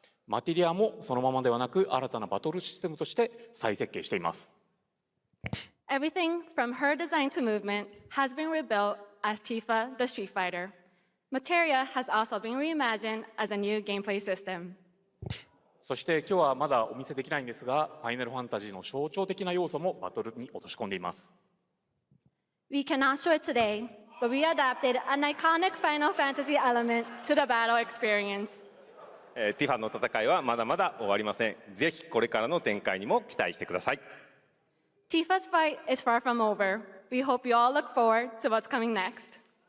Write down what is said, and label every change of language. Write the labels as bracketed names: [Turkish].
[Japanese] マテリアもそのままではなく新たなバトルシステムとして再設計しています。 [English] Everything from her design to movement has been rebuilt as Tifa the Street Fighter. Materia has also been reimagined as a new gameplay system. [Japanese] そして今日はまだお見せできないんですが、ファイナルファンタジーの象徴的な要素もバトルに落とし込んでいます。 [English] We cannot show it today, but we adapted an iconic Final Fantasy element to the battle experience. [Japanese] ティファの戦いはまだまだ終わりません。ぜひこれからの展開にも期待してください。 [English] Tifa's fight is far from over. We hope you all look forward to what's coming next.